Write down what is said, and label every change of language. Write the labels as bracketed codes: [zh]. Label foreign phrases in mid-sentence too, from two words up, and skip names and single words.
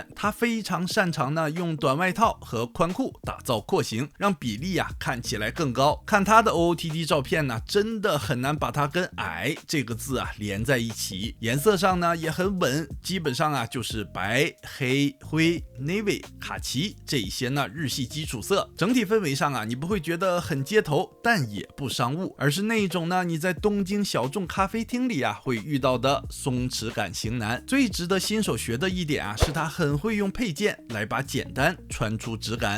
[zh] 他非常擅長呢用短外套和寬褲打造廓形，讓比例啊看起來更高。看他的 OOTD 照片呢，真的很難把它跟矮這個字啊連在一起。顏色上呢也很穩，基本上啊就是白、黑、灰、navy、卡其這一些呢日系基礎色。整體氛圍上啊，你不會覺得很街頭，但也不商務，而是那一種呢你在東京小眾咖啡廳裡啊會遇到的鬆弛感型男。最值得新手學的一點啊，是他很會用配件來把簡單穿出質感。